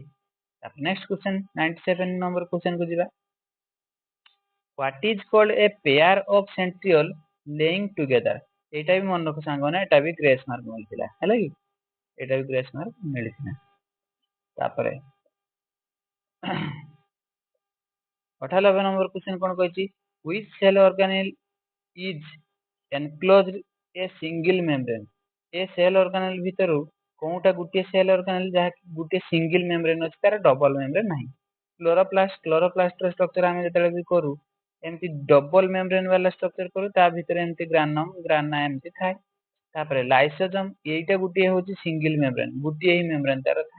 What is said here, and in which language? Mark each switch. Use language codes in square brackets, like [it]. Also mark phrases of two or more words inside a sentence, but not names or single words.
[en] next question 97 number question [or] କୁ ଯିବା, [en] what is called a pair of centriole lying together, [or] ଏଇଟା ବି ମନେ ରଖ ସାଙ୍ଗମାନେ ଏଟା ବି [en] grace mark [or] ମିଳିଥିଲା, ହେଲା କି, ଏଟା ବି [en] grace mark [or] ମିଳିଥିଲା। ତାପରେ [en] 98 number question [or] କ'ଣ କହିଛି, [en] which cell organelle is enclosed a single membrane, [or] ଏ [en] cell organelle [or] ଭିତରୁ କୋଉଟା ଗୋଟିଏ [en] cell organelle [or] ଯାହା ଗୋଟିଏ [en] single membrane [or] ଅଛି, ତାର [en] double membrane [or] ନାହିଁ। କ୍ଲୋରୋପ୍ଲାଷ୍ଟ ର ଷ୍ଟ୍ରକ୍ଚର ଆମେ ଯେତେବେଳେ ବି କରୁ ଏମିତି [en] double membrane [or] ବାଲା ଷ୍ଟ୍ରକ୍ଚର କରୁ, ତା ଭିତରେ ଏମିତି ଗ୍ରାନା ଏମିତି ଥାଏ। ତାପରେ ଲାଇସୋଜମ ଏଇଟା ଗୋଟିଏ ହଉଛି [en] single membrane, [or] ଗୋଟିଏ ହିଁ ମେମ୍ବ୍ରେନ ତାର ଥାଏ।